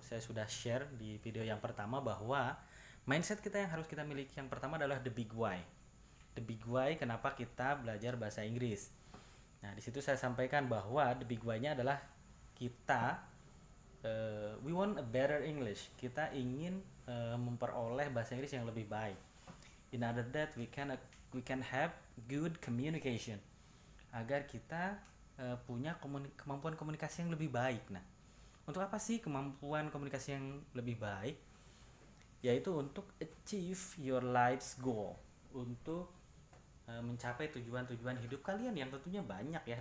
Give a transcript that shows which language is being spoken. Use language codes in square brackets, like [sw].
[id] Saya sudah share di video yang pertama bahwa mindset kita yang harus kita miliki yang pertama adalah [en] the big why. The big why [id] kenapa kita belajar bahasa Inggris. Nah, di situ saya sampaikan bahwa the big why-nya adalah kita [en] we want a better English. [id] Kita ingin memperoleh bahasa Inggris yang lebih baik. [en] In order that we can have good communication. [id] Agar kita punya kemampuan komunikasi yang lebih baik. Nah, untuk apa sih kemampuan komunikasi yang lebih baik? Yaitu untuk [en] achieve your life's goal, [id] untuk mencapai tujuan-tujuan hidup kalian yang tentunya banyak ya.